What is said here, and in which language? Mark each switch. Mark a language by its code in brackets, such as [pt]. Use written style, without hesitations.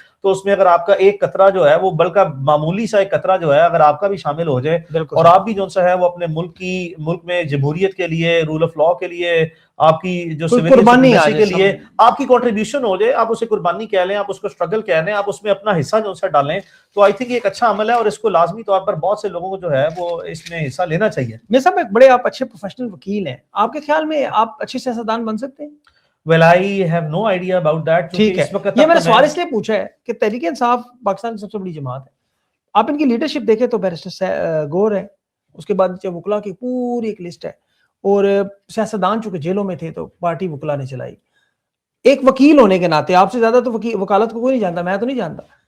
[ur] تو اس میں اگر آپ کا ایک قطرہ جو ہے وہ بلکہ معمولی سا ایک قطرہ جو ہے اگر آپ کا بھی شامل ہو جائے اور آپ بھی جو ہے وہ اپنے ملک میں جمہوریت کے لیے, رول آف لا کے لیے, آپ کی جو سپریمیسی کے لیے آپ کی کنٹریبیوشن ہو جائے, آپ اسے قربانی کہہ لیں, آپ اس کو اسٹرگل کہہ لیں, آپ اس میں اپنا حصہ جو ہے ڈالیں, تو [en] I think [ur] یہ ایک اچھا عمل ہے اور اس کو لازمی طور پر بہت سے لوگوں کو جو ہے وہ اس میں حصہ لینا چاہیے. میں صاحب ایک بڑے آپ اچھے پروفیشنل وکیل ہیں, آپ کے خیال میں آپ اچھے سیاستدان بن سکتے ہیں؟ [en] Well, I have no idea about that. [ur] ٹھیک ہے, یہ میں نے سوال اس لیے پوچھا ہے کہ تحریک انصاف پاکستان کی سب سے بڑی جماعت ہے, آپ ان کی لیڈرشپ دیکھیں تو بیرسٹر گور ہے, اس کے بعد نیچے وکلا کی پوری ایک لسٹ ہے, اور سیاستدان چونکہ جیلوں میں تھے تو پارٹی وکلا نے چلائی. ایک وکیل ہونے کے ناطے آپ سے زیادہ تو وکالت کو کوئی نہیں جانتا, میں تو نہیں جانتا.